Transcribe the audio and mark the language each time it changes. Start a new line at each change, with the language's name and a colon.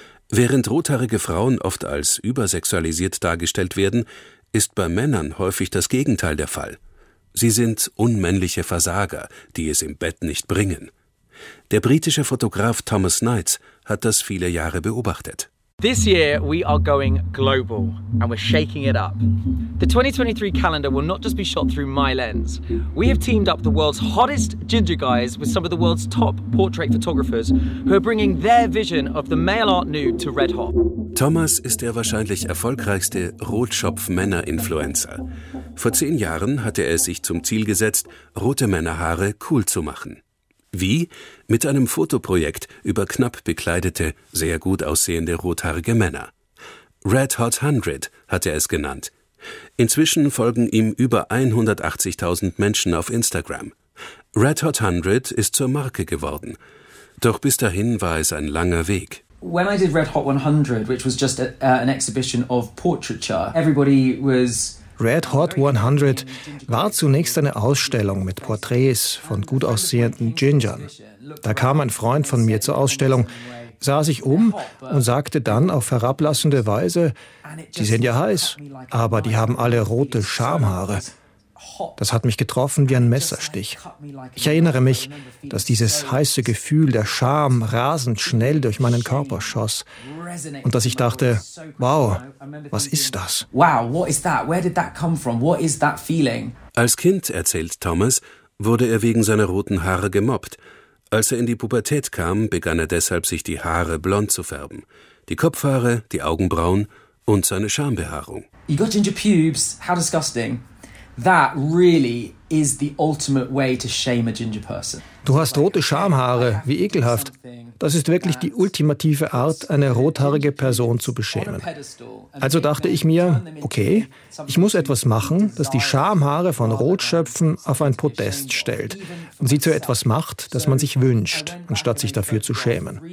German: Während rothaarige Frauen oft als übersexualisiert dargestellt werden, ist bei Männern häufig das Gegenteil der Fall. Sie sind unmännliche Versager, die es im Bett nicht bringen. Der britische Fotograf Thomas Knights hat das viele Jahre beobachtet.
English: This year we are going global and we're shaking it up. The 2023 calendar will not just be shot through my lens. We have teamed up the world's hottest ginger guys with some of the world's top portrait photographers who are bringing their vision of the male art nude to red hot.
German: Thomas ist der wahrscheinlich erfolgreichste Rotschopf-Männer-Influencer. Vor 10 Jahren hatte er es sich zum Ziel gesetzt, rote Männerhaare cool zu machen. Wie? Mit einem Fotoprojekt über knapp bekleidete, sehr gut aussehende rothaarige Männer. Red Hot 100 hat er es genannt. Inzwischen folgen ihm über 180.000 Menschen auf Instagram. Red Hot 100 ist zur Marke geworden. Doch bis dahin war es ein langer Weg.
English: When I did Red Hot 100, which was just an exhibition of portraiture, everybody was...
German: Red Hot 100 war zunächst eine Ausstellung mit Porträts von gut aussehenden Gingern. Da kam ein Freund von mir zur Ausstellung, sah sich um und sagte dann auf herablassende Weise, die sind ja heiß, aber die haben alle rote Schamhaare. Das hat mich getroffen wie ein Messerstich. Ich erinnere mich, dass dieses heiße Gefühl der Scham rasend schnell durch meinen Körper schoss und dass ich dachte, wow, was ist das?
English: Wow, what is that? Where did that come from? What is that feeling?
German: Als Kind, erzählt Thomas, wurde er wegen seiner roten Haare gemobbt. Als er in die Pubertät kam, begann er deshalb, sich die Haare blond zu färben. Die Kopfhaare, die Augenbrauen und seine Schambehaarung.
English: You got ginger pubes? How disgusting. That really is the ultimate way to shame a ginger person.
German: Du hast rote Schamhaare, wie ekelhaft. Das ist wirklich die ultimative Art, eine rothaarige Person zu beschämen. Also dachte ich mir, okay, ich muss etwas machen, das die Schamhaare von Rotschöpfen auf ein Podest stellt und sie zu etwas macht, das man sich wünscht, anstatt sich dafür zu schämen.